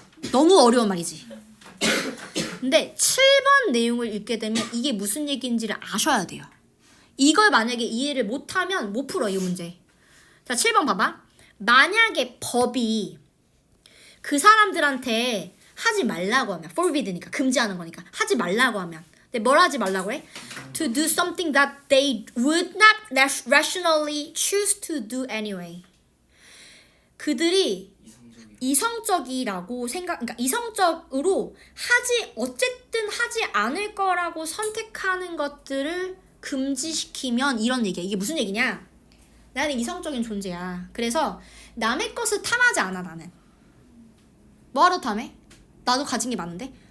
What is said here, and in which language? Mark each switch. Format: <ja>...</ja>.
<ko>너무 어려운 말이지. 근데 7번 내용을 읽게 되면 이게 무슨 얘기인지를 아셔야 돼요. 이걸 만약에 이해를 못하면 못 풀어, 이 문제. 자, 7번 봐봐. 만약에 법이 그 사람들한테 하지 말라고 하면, forbid니까 금지하는 거니까 하지 말라고 하면, 근데 뭘 하지 말라고 해?</ko> <en>To do something that they would not rationally choose to do anyway.</en> <ko>그들이 이성적이라고 그러니까 이성적으로 어쨌든 하지 않을 거라고 선택하는 것들을 금지시키면 이런 얘기야. 이게 무슨 얘기냐? 나는 이성적인 존재야. 그래서 남의 것을 탐하지 않아, 나는. 뭐하러 탐해? 나도 가진 게 많은데?</ko>